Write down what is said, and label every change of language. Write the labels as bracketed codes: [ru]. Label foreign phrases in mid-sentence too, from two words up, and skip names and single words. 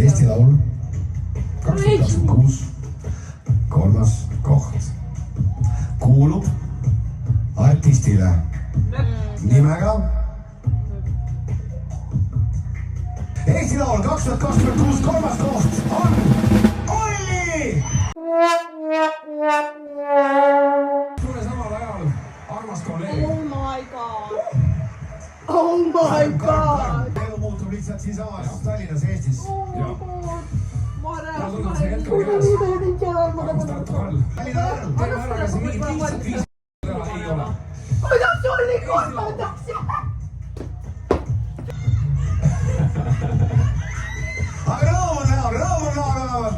[et] Eesti Laul 2026 kolmas koht kuulub artistile nimega Eesti Laul 2026 kolmas koht on Olli! tule samal ajal, armas kolleeg. [en] Oh my god. Oh my god. [et] elu muutub lihtsalt siinsamas Tallinnas, Eestis. mulle tundub see hetk on käes. armas Tartu Karl. Tallinna Karl. teeme ära, kas see mingit lihtsalt viisi teha ei ole. Kuidas oli kolmandaks? aga rõõm on näha vähemalt.